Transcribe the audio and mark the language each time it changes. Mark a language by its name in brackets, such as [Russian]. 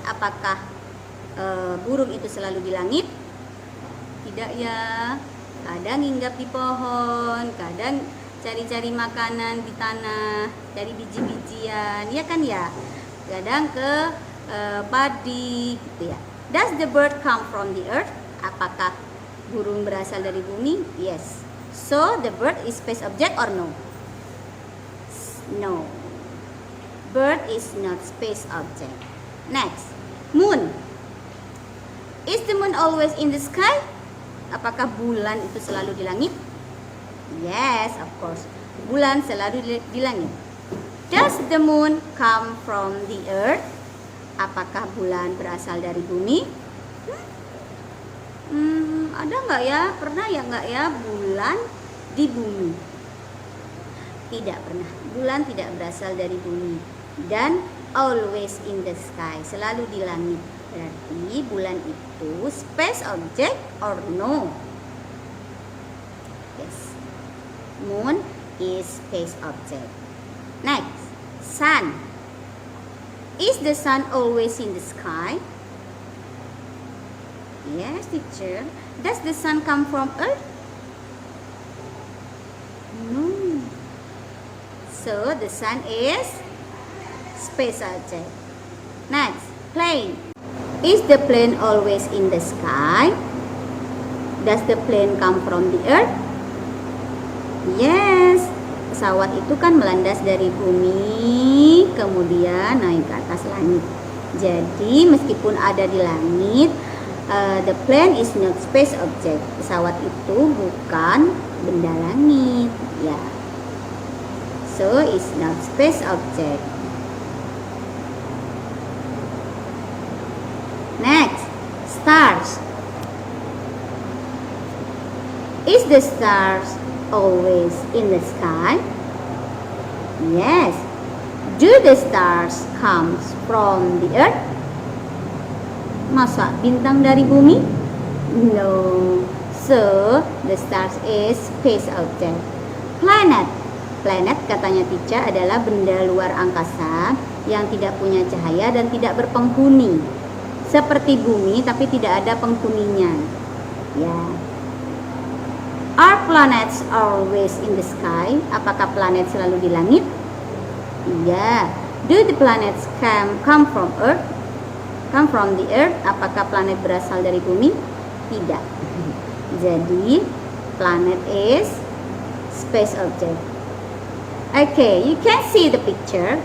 [Indonesian] Apakah burung itu selalu di langit? Tidak ya, kadang hinggap di pohon, kadang cari-cari makanan di tanah, cari biji-bijian, ya kan ya, kadang ke padi gitu ya. [English] Does the bird come from the earth? [Indonesian] Apakah burung berasal dari bumi? [English] Yes. So the bird is space object or no? No, bird is not space object. Next, moon. Is the moon always in the sky? [Indonesian] Apakah bulan itu selalu di langit? [English] Yes, of course. [Indonesian] Bulan selalu di langit. [English] Does the moon come from the earth? [Indonesian] Apakah bulan berasal dari bumi? Ada nggak ya? Pernah ya nggak ya bulan di bumi? Tidak pernah. Bulan tidak berasal dari bumi. Dan [English] always in the sky, [Indonesian] selalu di langit. Berarti bulan itu space object [English] or no? Yes. Moon is space object. Next, sun. Is the sun always in the sky? Yes, teacher. Does the sun come from Earth? No. So the sun is space object. Next, plane. Is the plane always in the sky? Does the plane come from the Earth? Yes. [Indonesian] Pesawat itu kan melandas dari bumi, kemudian naik ke atas langit. Jadi meskipun ada di langit, [English] the plane is not space object. [Indonesian] Pesawat itu bukan benda langit, ya. [English] So it's not space object. Next, stars. Is the stars always in the sky? Yes. Do the stars comes from the earth? [Indonesian] Masa bintang dari bumi? [English] No. So, the stars is space object. Planet. [Indonesian] Planet katanya teacher adalah benda luar angkasa yang tidak punya cahaya dan tidak berpenghuni. Seperti bumi tapi tidak ada penghuninya. Ya. [English] Are planets always in the sky? [Indonesian] Apakah planet selalu di langit? Iya. [English] Do the planets come from Earth? Come from the Earth? [Indonesian] Apakah planet berasal dari bumi? Tidak. Jadi [English] planet is space object. Okay, you can see the picture.